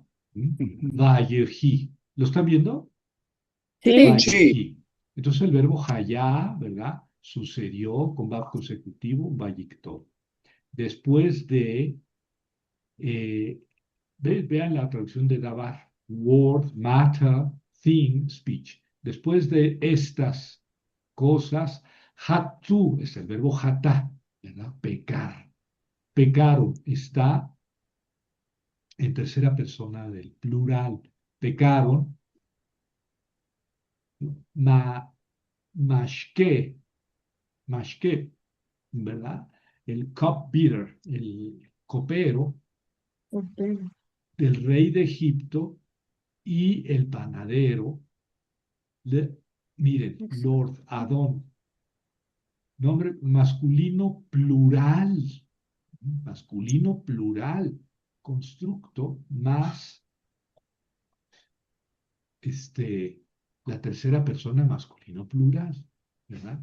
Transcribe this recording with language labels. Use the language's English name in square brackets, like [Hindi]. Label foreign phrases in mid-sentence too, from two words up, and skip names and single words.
[Spanish] Ujú. Vayehi. ¿Lo están viendo? sí, Sí. Sí, Vayehi. Entonces el verbo hayá, ¿verdad? Sucedió con verbo consecutivo, vayictó. Después de, eh, vean la traducción de Dabar. [English] Word, matter, thing, speech. [Spanish] Después de estas cosas, hatu es el verbo hatá, ¿verdad? Pecar. Pecaron está en tercera persona del plural. Pecaron, [Hebrew] ma, mashke, mashke, [Spanish] ¿verdad? El cupbearer, el copero ok, del rey de Egipto y el panadero miren, Lord Adón, nombre masculino plural, constructo más este, la tercera persona masculino plural, ¿verdad?